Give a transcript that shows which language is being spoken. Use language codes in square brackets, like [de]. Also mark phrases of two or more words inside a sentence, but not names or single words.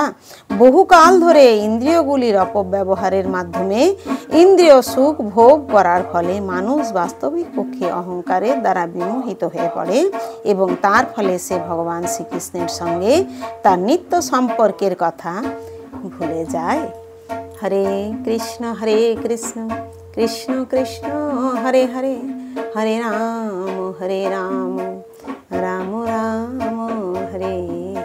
[bn] বহুকাল ধরে ইন্দ্রিয়গুলির অপব্যবহারের মাধ্যমে ইন্দ্রিয় সুখ ভোগ করার ফলে মানুষ বাস্তবিক পক্ষে অহংকারের দ্বারা বিমোহিত হয়ে পড়ে এবং তার ফলে সে ভগবান শ্রীকৃষ্ণের সঙ্গে তার নিত্য সম্পর্কের কথা ভুলে যায়। [sa] हरे कृष्ण कृष्ण कृष्ण हरे हरे, हरे राम राम राम हरे